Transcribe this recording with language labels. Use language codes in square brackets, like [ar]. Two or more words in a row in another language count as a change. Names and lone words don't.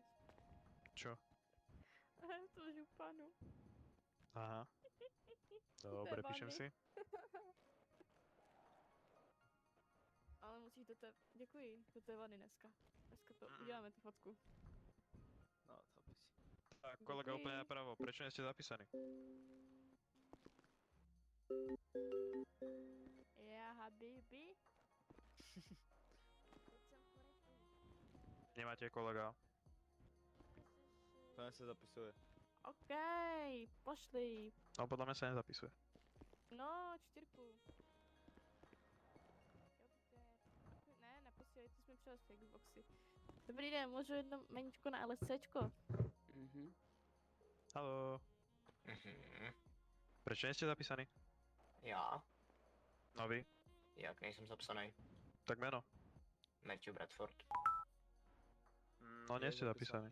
[sk] Čo? To županu. Aha. Dobre, píšem si. [cs] Ale musíš do té... Děkuji, do té vany dneska. Dneska to uděláme tu fotku. No, [sk] to by si. Tak, kolega úplne napravo, prečo nie ste zapísaní? Ja, habibi. Nemáte kolega? To sa zapisuje. OK, pošli. No podľa mňa sa nezapisuje. No, 4. [cs] Ne, neposílej, ty jsme přes Xboxy. Dobrý den, můžu jedno meničko na LSCčko? [sk] Haló. Prečo nie ste zapísaní? [cs] Já? [sk] No vy? [cs] Jak nejsem zapsaný? [sk] Tak meno. Matthew Bradford. No nie ste zapísaní.